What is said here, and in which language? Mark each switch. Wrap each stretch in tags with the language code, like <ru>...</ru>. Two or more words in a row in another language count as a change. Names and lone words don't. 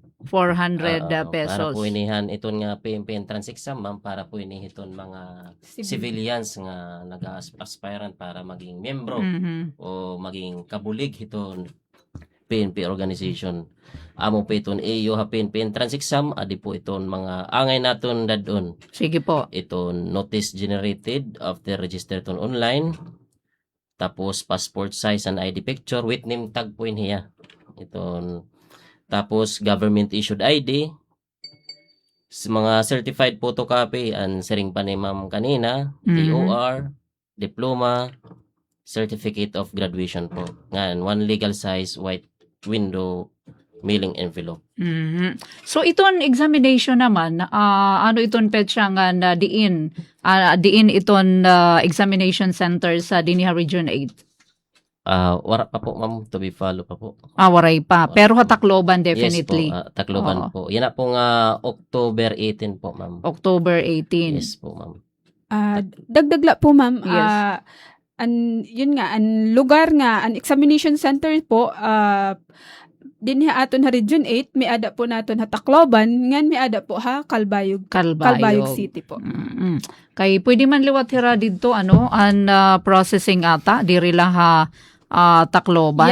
<war>400 Para pesos. po inihan iton nga</war> <en>PNP entrance exam,</en> <war>ma'am, para po inihiton mga civilians nga nag-aspirant para maging membro o maging kabulig hiton PNP organization. Amo po iton iyo</war> <en>PNP entrance exam,</en> <war>adi po iton mga angay naton dadon. Sige po.</war> <en>Iton notice generated after register ton online. Tapos passport size and ID picture with name tag</en> <war>po niya. Iton tapos</war> <en>government issued ID, mga certified photocopy and</en> <war>siring pa ni ma'am kanina,</war> <en>TOR, diploma, certificate of graduation po.</en> <war>Ngan,</war> <en>one legal size white window mailing envelope.</en> <war>So iton examination naman, ano iton petsa nga na diin iton</war> <en>examination center</en> <war>sa Diniha Region 8? Wara pa po, ma'am,</war> <en>to be follow</en> <war>pa po. Waray pa. Pero Tacloban definitely. Yes po, Tacloban po. Yan na po nga October 18 po, ma'am. October 18. Yes po, ma'am. Dagdagla po, ma'am. Yes. Yun nga, an lugar nga, an</war> <en>examination center</en> <war>po, din aton Region 8, may ada po naton Tacloban, ngan may ada po Calbayog City po. Kay pwede man liwat hira didto an processing ata diri lang Tacloban.</war>